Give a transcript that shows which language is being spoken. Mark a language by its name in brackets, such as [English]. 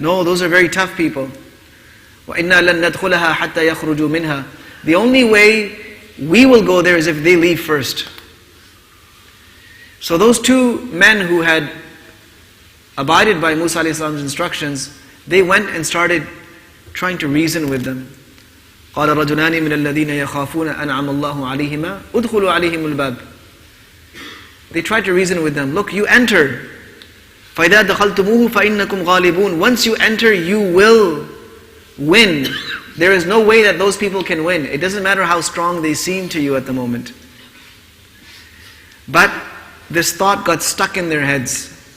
[English] No, those are very tough people. [Arabic] Wa inna lan nadkhulaha hatta yakhruju minha. [English] The only way we will go there is if they leave first. So those 2 men who had abided by Musa alayhi salam's instructions, they went and started trying to reason with them. [Arabic] قال رجلان من الذين يخافون أنعم الله عليهما ادخلوا عليهم الباب. [English] They tried to reason with them. Look, you enter. [Arabic] فَإِذَا دَخَلْتُمُوهُ فَإِنَّكُمْ غَالِبُونَ. [English] Once you enter, you will win. There is no way that those people can win. It doesn't matter how strong they seem to you at the moment. But this thought got stuck in their heads.